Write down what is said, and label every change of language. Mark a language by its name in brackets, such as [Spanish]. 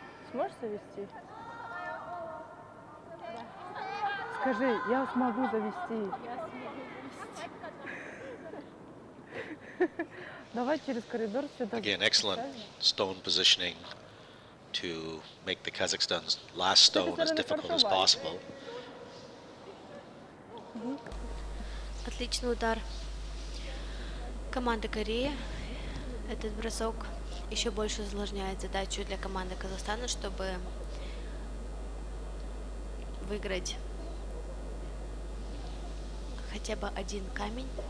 [Russian] Сможешь завести? Скажи, я смогу завести. Давай через коридор сюда. [English] Again, excellent stone positioning to make the Kazakhstan's last stone as difficult as possible. [Russian] Отличный удар команды Кореи. Этот бросок еще больше усложняет задачу для команды Казахстана, чтобы выиграть хотя бы 1 камень.